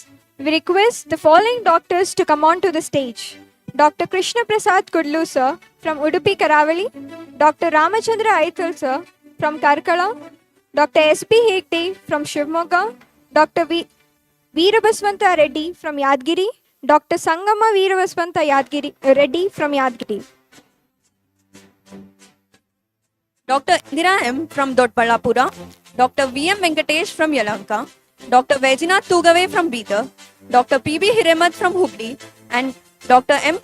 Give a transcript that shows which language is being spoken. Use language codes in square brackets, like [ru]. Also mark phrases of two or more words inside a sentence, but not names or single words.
[en] We request the following doctors to come on to the stage: Dr. Krishna Prasad Kudlu sir from Udupi Karavali, Dr. Ramachandra Aithal sir from Karkala, Dr. S.P. Hegde from Shivamogga, Dr. Veerabaswanta Reddy from Yadgiri, Dr. Sangama Veerabaswanta Reddy from Yadgiri. Dr. Indira M. from Dodballapura, Dr. V. M. Venkatesh from Yalanka, Dr. Vajinath Tugave from Bidar, Dr. P. B. Hiremat from Hubli, and Dr. M.